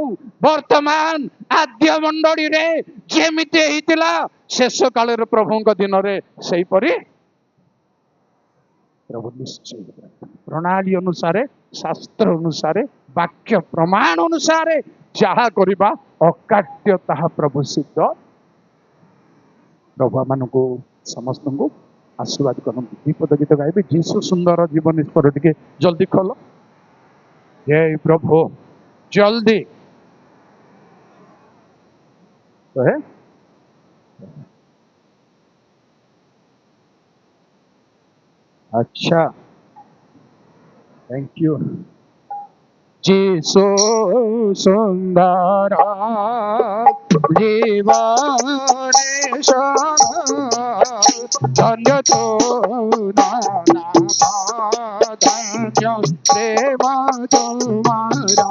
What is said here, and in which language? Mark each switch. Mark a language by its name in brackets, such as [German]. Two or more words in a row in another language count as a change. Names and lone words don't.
[Odia] ବର୍ତ୍ତମାନ ଆଦ୍ୟ ମଣ୍ଡଳୀରେ ଯେମିତି ହେଇଥିଲା, ଶେଷ କାଳରେ ପ୍ରଭୁଙ୍କ ଦିନରେ ସେଇପରି ପ୍ରଭୁ ନିଶ୍ଚୟ ପ୍ରଣାଳୀ ଅନୁସାରେ, ଶାସ୍ତ୍ର ଅନୁସାରେ, ବାକ୍ୟ ପ୍ରମାଣ ଅନୁସାରେ ଯାହା କରିବା ଅକାଟ୍ୟ ତାହା ପ୍ରଭୁ ସିଦ୍ଧ। ପ୍ରଭୁ ମାନଙ୍କୁ ସମସ୍ତଙ୍କୁ ଆଶୀର୍ବାଦ କରନ୍ତୁ। ବିପଦ ଗୀତ ଗାଇବେ, ଯୀଶୁ ସୁନ୍ଦର ଜୀବନ ଈଶ୍ୱର। ଟିକେ ଜଲ୍ଦି ଖୋଲ। ଜୟ ପ୍ରଭୁ, ଜଲ୍ଦି। [Hindi] अच्छा, [English] thank you. [Hindi] जीसु सुंदर जीवन धन्य तो नाना धन्य प्रेम तुम्हारा।